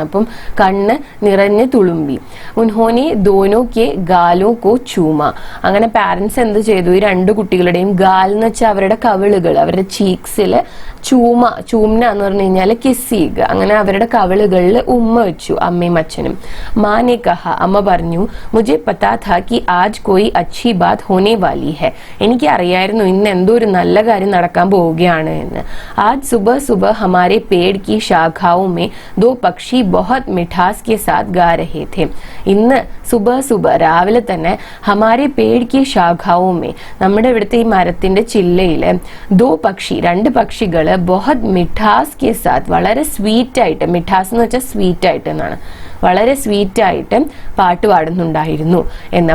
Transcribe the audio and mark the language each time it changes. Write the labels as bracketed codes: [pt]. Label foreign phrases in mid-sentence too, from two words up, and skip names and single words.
[ml] അപ്പം കണ്ണ് നിറഞ്ഞ് തുളുമ്പി. [hi] उन्होंने दोनों के गालों को चूमा. [ml] അങ്ങനെ പാരന്റ്സ് എന്ത് ചെയ്തു, ഈ രണ്ടു കുട്ടികളുടെയും ഗാൽ എന്ന് വെച്ചാൽ അവരുടെ കവിളുകൾ, അവരുടെ ചീക്സില് ചൂമ്ന എന്ന് പറഞ്ഞു കഴിഞ്ഞാൽ കിസ് ചെയ്യുക. അങ്ങനെ അവരുടെ കവിളുകളിൽ ഉമ്മ വെച്ചു അമ്മയും അച്ഛനും. [hi] माँ ने कहा, [ml] അമ്മ പറഞ്ഞു, [hi] മുझे पता था कि आज कोई अच्छी बात होने वाली है. [ml] എനിക്ക് അറിയായിരുന്നു ഇന്ന് എന്തോ ഒരു നല്ല കാര്യം നടക്കാൻ പോവുകയാണ് എന്ന്. [hi] आज सुबह सुबह हमारे पेड़ की शाखाओं में दो पक्षी बहुत मिठास के साथ गा रहे थे. [ml] ഇന്ന് സുബഹ രാവിലെ തന്നെ [hi] हमारे पेड़ की शाखाओं में, [ml] നമ്മുടെ ഇവിടുത്തെ ഈ മരത്തിന്റെ ചില്ലയില് [hi] दो पक्षी, [ml] രണ്ട് പക്ഷികള് [hi] बहुत मिठास के साथ, [ml] വളരെ സ്വീറ്റ് ആയിട്ട്, മിഠാസ് എന്ന് വെച്ചാൽ സ്വീറ്റ് ആയിട്ട് എന്നാണ്, വളരെ സ്വീറ്റ് ആയിട്ട് പാട്ട് പാടുന്നുണ്ടായിരുന്നു എന്ന്.